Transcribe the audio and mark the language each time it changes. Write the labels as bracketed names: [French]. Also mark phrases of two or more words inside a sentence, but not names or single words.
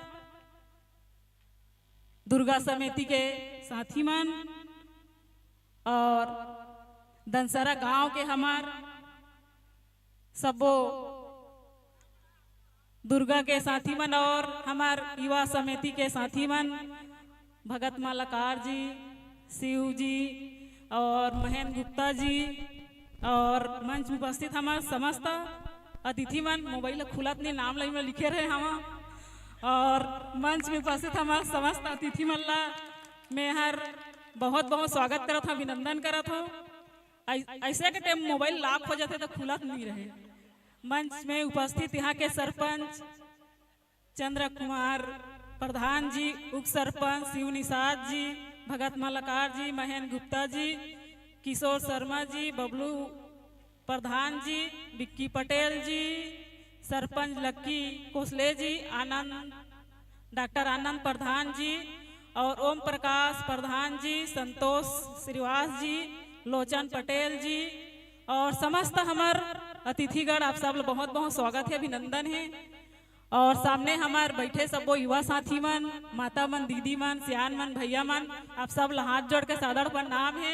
[Chhattisgarhi] दुर्गा समिति के साथी मन, और दनसरा गांव के हमार सबो दुर्गा के साथी मन, और हमार युवा समिति के साथी मन भगत मालाकार जी, शिव जी और महेंद्र गुप्ता जी, और मंच में उपस्थित हमार समस्त अतिथि मन। मोबाइल खुलत नहीं, नाम लई में लिखे रहे हम। और मंच में उपस्थित हमार समस्त अतिथि मन ला मैं हर बहुत बहुत स्वागत करत हूँ, अभिनंदन करत हूँ। ऐसे के टाइम [English] mobile lock [Chhattisgarhi] हो जाते तो खुलत नहीं रहे। मंच में उपस्थित यहाँ के सरपंच चंद्र कुमार प्रधान जी, उप सरपंच शिव निषाद जी, भगत मालाकार जी, महेंद्र गुप्ता जी, किशोर शर्मा जी, बबलू प्रधान जी, विक्की पटेल जी, सरपंच लक्की कोसले जी, आनंद डॉक्टर आनंद प्रधान जी, और ओम प्रकाश प्रधान जी, संतोष श्रीवास जी, लोचन पटेल जी, और समस्त हमार अतिथिगण आप सब बहुत बहुत स्वागत है, अभिनंदन है। और सामने हमार बैठे सब वो युवा साथी मन, माता मन, दीदी मन, सियान मन, भैया मन, आप सब हाथ जोड़ के सादर प्रणाम है।